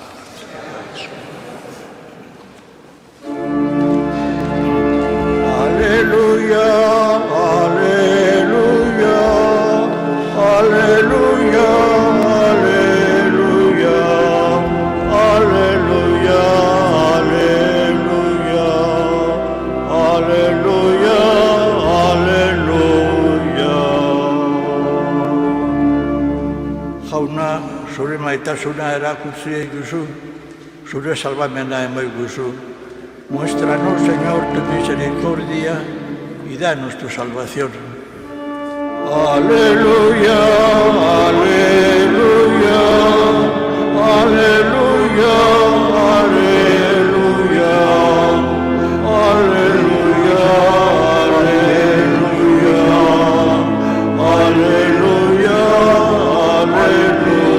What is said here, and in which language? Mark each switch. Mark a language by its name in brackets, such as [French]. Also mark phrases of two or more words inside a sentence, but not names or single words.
[Spanish] Aleluya, aleluya, aleluya, aleluya, aleluya, aleluya, aleluya, aleluya. [Basque] Jauna, zure maitasuna erakutsi eguzu, zure salvamena emaiguzu. [Spanish] Muéstranos, Señor, tu misericordia y danos tu salvación. Aleluya, aleluya, aleluya, aleluya, aleluya, aleluya, aleluya, aleluya.